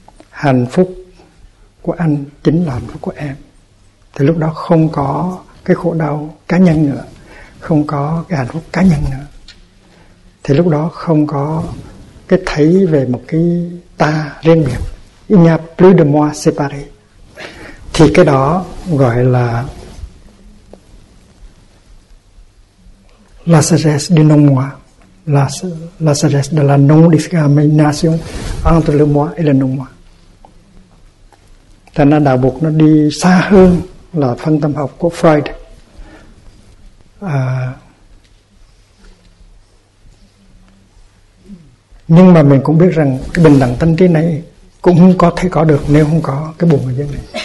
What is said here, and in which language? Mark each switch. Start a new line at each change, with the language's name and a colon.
Vietnamese: Hạnh phúc của anh chính là hạnh phúc của em. Thì lúc đó không có cái khổ đau cá nhân nữa, không có cái hạnh phúc cá nhân nữa. Thì lúc đó không có cái thấy về một cái ta riêng biệt.
French: Il n'y a plus de moi séparé.
Vietnamese: Thì cái đó gọi là
French: la sagesse du non-moi. La sagesse de la non-discrimination entre le moi et le non-moi.
Vietnamese: Cho nên đạo buộc nó đi xa hơn là phân tâm học của Freud. Nhưng mà mình cũng biết rằng cái bình đẳng tâm trí này cũng không có thể có được nếu không có cái buồn ở dưới này.